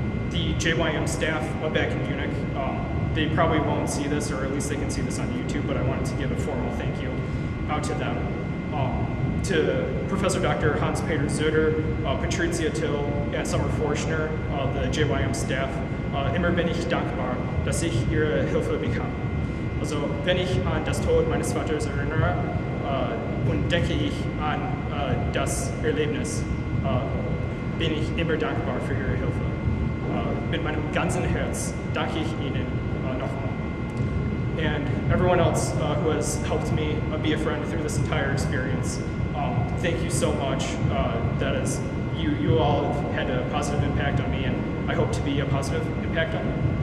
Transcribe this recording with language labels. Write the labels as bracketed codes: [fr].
[en] The JYM staff back in Munich, they probably won't see this, or at least they can see this on YouTube, but I wanted to give a formal thank you out to them. To Professor Dr. [de] Hans-Peter Söder, Patricia Till, and Summer Forschner, [en] the JYM staff, [de] immer bin ich dankbar, dass ich Ihre Hilfe bekam. Also, wenn ich an das Tod meines Vaters erinnere und denke ich an das Erlebnis, bin ich immer dankbar für Ihre Hilfe. Mit meinem ganzen Herz danke ich Ihnen nochmal. [en] And everyone else who has helped me be a friend through this entire experience, thank you so much. That is, you all have had a positive impact on me, and I hope to be a positive impact on you.